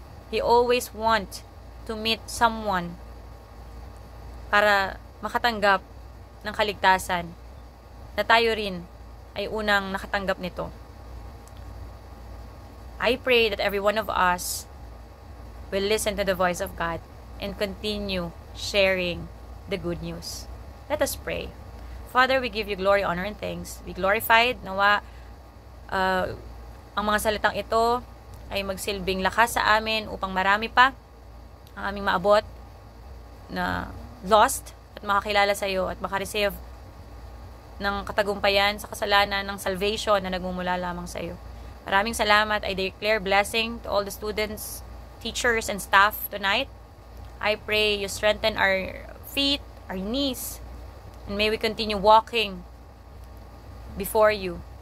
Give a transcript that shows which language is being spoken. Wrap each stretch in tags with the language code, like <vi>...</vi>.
<en>He always wants to meet someone</en> <tl>para makatanggap ng kaligtasan na tayo rin ay unang nakatanggap nito.</tl> <en>I pray that every one of us will listen to the voice of God and continue sharing the good news. Let us pray. Father, we give you glory, honor, and thanks. Be glorified.</en> <tl>Nawa ang mga salitang ito ay magsilbing lakas sa amin upang marami pa ang aming maabot na lost at makakilala sa iyo at makareceive ng katagumpayan sa kasalanan ng salvation na nagmumula lamang sa iyo. Maraming salamat.</tl> <en>I declare blessing to all the students, teachers, and staff tonight. I pray you strengthen our feet, our knees, and may we continue walking before you.</en>